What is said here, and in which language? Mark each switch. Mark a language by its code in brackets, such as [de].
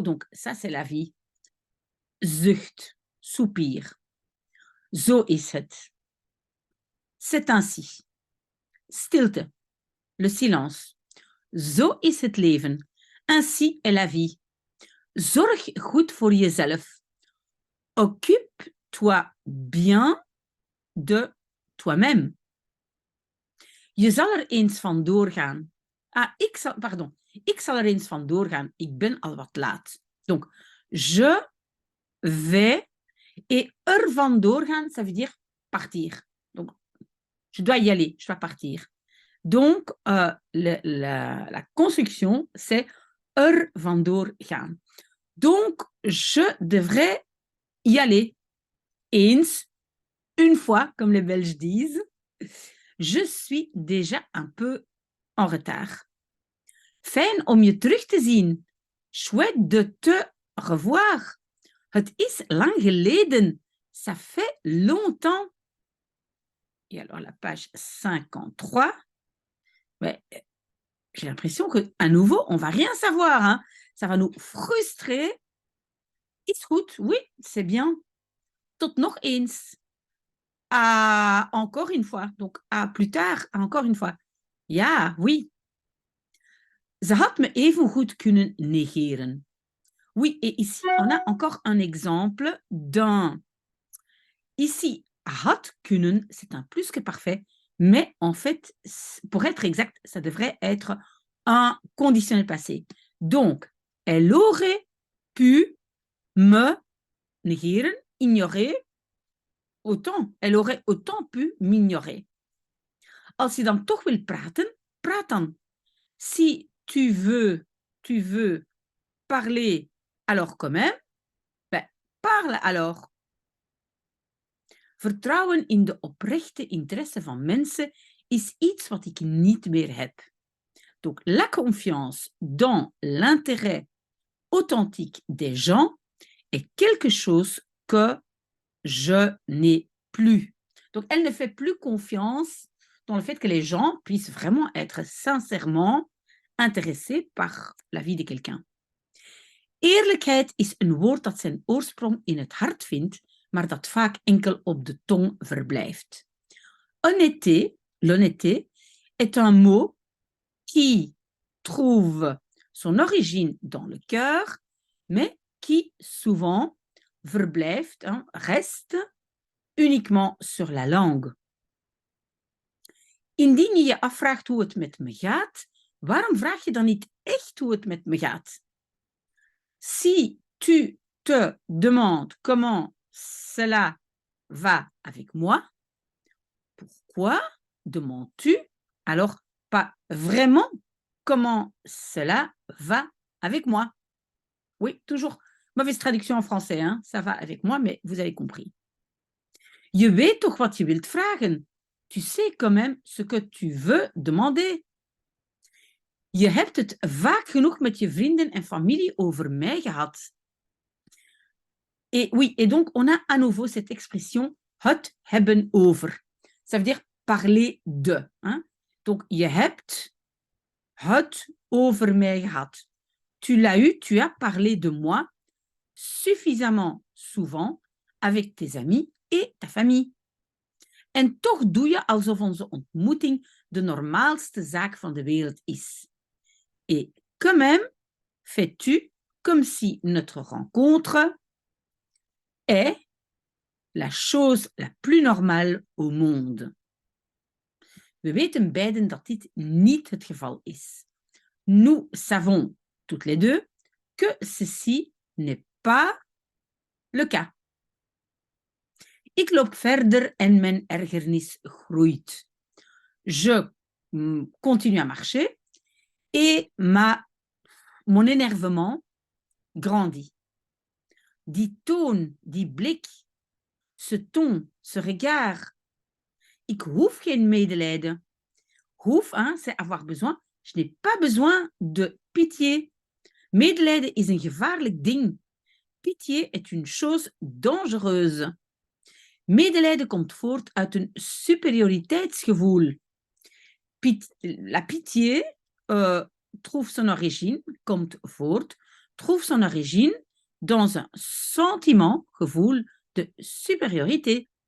[fr] Donc, ça, c'est la vie. Zucht. Soupir. [nl] Zo is het. [fr] C'est ainsi. Stilte. Le silence. [nl] Zo is het leven. [fr] Ainsi est la vie. [nl] Zorg goed voor jezelf. [fr] Occupe-toi bien de toi-même. [nl] Je zal er eens van doorgaan. Ik zal er eens van doorgaan. Ik ben al wat laat. [fr] Donc, je vais et [nl] er van doorgaan, [fr] ça veut dire partir. Donc, je dois y aller, je dois partir. Donc, la construction, c'est [nl] er vandoor gaan. [fr] Donc, je devrais y aller. Eens, une fois, comme les Belges disent. Je suis déjà un peu en retard. [nl] Fijn om je terug te zien. [fr] Chouette de te revoir. [nl] Het is lang geleden. [fr] Ça fait longtemps. Et alors, la page 53. Mais, j'ai l'impression qu'à nouveau, on ne va rien savoir. Hein. Ça va nous frustrer. [nl] Is goed, [fr] oui, c'est bien. [nl] Tot nog eens. [fr] À encore une fois. Donc, à plus tard, encore une fois. Ja, oui. [nl] Ze had me even goed kunnen negeren. [fr] Oui, et ici, on a encore un exemple d'un. Ici, [nl] had kunnen, [fr] c'est un plus que parfait, mais en fait, pour être exact, ça devrait être un conditionnel passé. Donc, elle aurait pu me negeren, ignorer, autant. Elle aurait autant pu m'ignorer. [nl] Als je dan toch wil praten, praat dan. [fr] Si tu veux parler alors quand même, ben, parle alors. [nl] Vertrouwen in de oprechte interesse van mensen is iets wat ik niet meer heb. [fr] Donc, la confiance dans l'intérêt authentique des gens est quelque chose que je n'ai plus. Donc, elle ne fait plus confiance dans le fait que les gens puissent vraiment être sincèrement intéressés par la vie de quelqu'un. [nl] Eerlijkheid is een woord dat zijn oorsprong in het hart vindt, maar dat vaak enkel op de tong verblijft. [fr] Honnêteté, l'honnêteté, est un mot qui trouve son origine dans le cœur, mais qui souvent verblijft, hein, reste uniquement sur la langue. [nl] Indien je je afvraagt hoe het met me gaat, waarom vraag je dan niet echt hoe het met me gaat? [fr] Si tu te demandes comment cela va avec moi, pourquoi demandes-tu alors pas vraiment comment cela va avec moi? Oui, toujours mauvaise traduction en français, hein? Ça va avec moi, mais vous avez compris. [nl] Je weet toch wat je wilt vragen. [fr] Tu sais quand même ce que tu veux demander. [nl] Je hebt het vaak genoeg met je vrienden en familie over mij gehad. [fr] Et oui, et donc on a à nouveau cette expression [nl] het hebben over. [fr] Ça veut dire parler de. Hein? Donc je [nl] hebt het over mij gehad. [fr] Tu l'as eu, tu as parlé de moi suffisamment souvent avec tes amis et ta famille. [nl] En toch doe je alsof onze ontmoeting de normaalste zaak van de wereld is. [fr] Et quand même, fais-tu comme si notre rencontre est la chose la plus normale au monde. [nl] We weten beiden dat dit niet het geval is. [fr] Nous savons toutes les deux que ceci n'est pas le cas. [nl] Ik loop verder en mijn ergernis groeit. [fr] Je continue à marcher et mon énervement grandit. [nl] Die toon, die blik, [fr] ce ton, ce regard. [nl] Ik hoef geen medelijden. [fr] Hoef, hein, c'est avoir besoin. Je n'ai pas besoin de pitié. [nl] Medelijden is een gevaarlijk ding. [fr] Pitié est une chose dangereuse. [nl] Medelijden komt voort uit een superioriteitsgevoel. [fr] La pitié trouve son origine, [nl] komt voort, [fr] trouve son origine dans un sentiment, gevoel de supériorité.